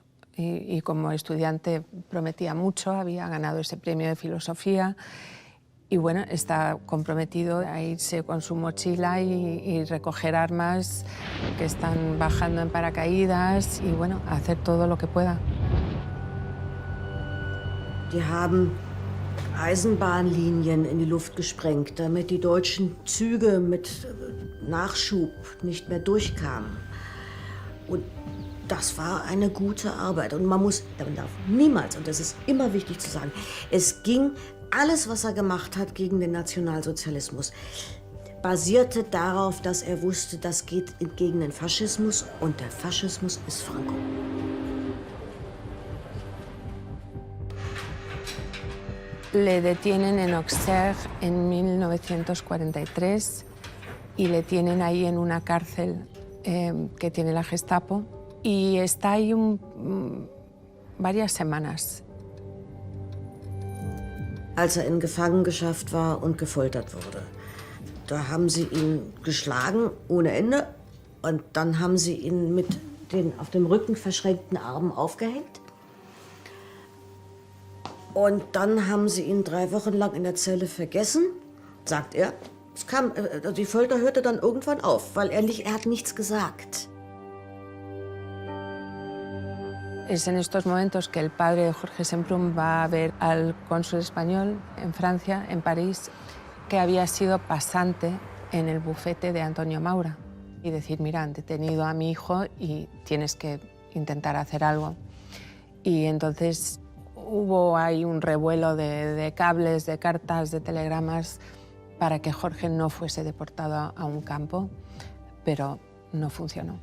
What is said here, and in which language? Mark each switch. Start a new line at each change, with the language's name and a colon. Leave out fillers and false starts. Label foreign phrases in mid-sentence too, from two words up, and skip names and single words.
Spanish: Y como estudiante prometía mucho, había ganado ese premio de filosofía. Y bueno, está comprometido a irse con su mochila y recoger armas que están bajando en paracaídas y bueno, a hacer todo lo que pueda.
German: Die haben Eisenbahnlinien in die Luft gesprengt, damit die deutschen Züge mit Nachschub nicht mehr durchkamen. Und das war eine gute Arbeit. Und man darf niemals, und das ist immer wichtig zu sagen, es ging alles, was er gemacht hat gegen den Nationalsozialismus, basierte darauf, dass er wusste, das geht gegen den Faschismus und der Faschismus ist Franco.
Spanish: Le detienen en Auxerre en 1943 y le tienen ahí en una cárcel que tiene la Gestapo y está ahí varias semanas.
German: Als in Gefangenschaft war und gefoltert wurde. Da haben sie ihn geschlagen ohne Ende und dann haben sie ihn mit den auf dem Rücken verschränkten Armen aufgehängt. Und dann haben sie ihn 3 Wochen lang in der Zelle vergessen, sagt er. Die Folter hörte dann irgendwann auf, weil er hat nichts gesagt.
Spanish: Es en estos momentos que el padre de Jorge Semprún va a ver al cónsul español en Francia, en París, que había sido pasante en el bufete de Antonio Maura. Y decir, mira, han detenido a mi hijo y tienes que intentar hacer algo. Y entonces hubo ahí un revuelo de cables, de cartas, de telegramas para que Jorge no fuese deportado a un campo, pero no funcionó.